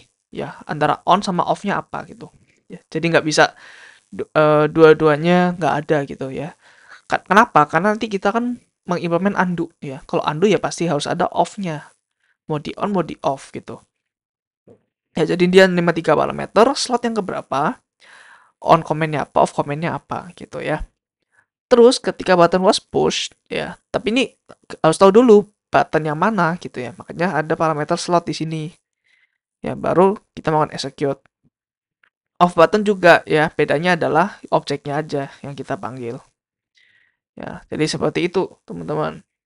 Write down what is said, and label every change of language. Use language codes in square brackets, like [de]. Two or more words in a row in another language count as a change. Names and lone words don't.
[id] Ya, antara on sama off-nya apa gitu. Ya, jadi nggak bisa dua-duanya nggak ada gitu ya. Kenapa? Karena nanti kita kan mengimplement undo ya. Kalau undo ya pasti harus ada off-nya. Mau di on, mau di off gitu. Ya, jadi dia 53 parameter, slot yang keberapa, [en] on comment-nya [id] apa, [en] off comment-nya [id] apa gitu ya. Terus ketika [en] button was push [id] ya, tapi ini harus tahu dulu button yang mana gitu ya. Makanya ada parameter slot di sini. Ya, baru kita mau execute. [en] Off button [id] juga ya, bedanya adalah objeknya aja yang kita panggil. Ya, jadi seperti itu, teman-teman.